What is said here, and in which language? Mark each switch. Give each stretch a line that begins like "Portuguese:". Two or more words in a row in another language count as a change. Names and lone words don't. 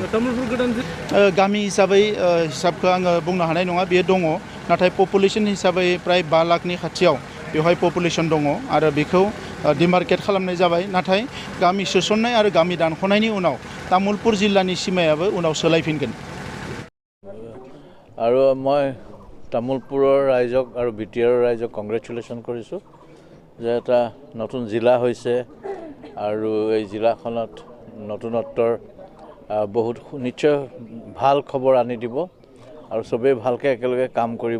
Bodo: गामि हिसाबै हिसाबखौ आङो बुंनो हानाय नङा, बेयो दङ। नाथाय पपुलेसन हिसाबै प्राय 5 लाखनि खाथियाव बेवहाय पपुलेसन दङ आरो बेखौ डिमार्केट खालामनाय जाबाय। नाथाय गामि सोसननाय आरो गामि दानख'नायनि उनाव तामुलपुर जिल्लानि सीमायाबो उनाव सोलायफिनगोन।
Assamese: আৰু মই তামোলপুৰৰ ৰাইজক আৰু বিটিআৰৰ ৰাইজক কংগ্ৰেচুলেশ্যন কৰিছোঁ যে এটা নতুন জিলা হৈছে আৰু এই জিলাখনত নতুনত্বৰ বহুত নিশ্চয় ভাল খবৰ আনি দিব আৰু চবেই ভালকৈ একেলগে কাম কৰিব।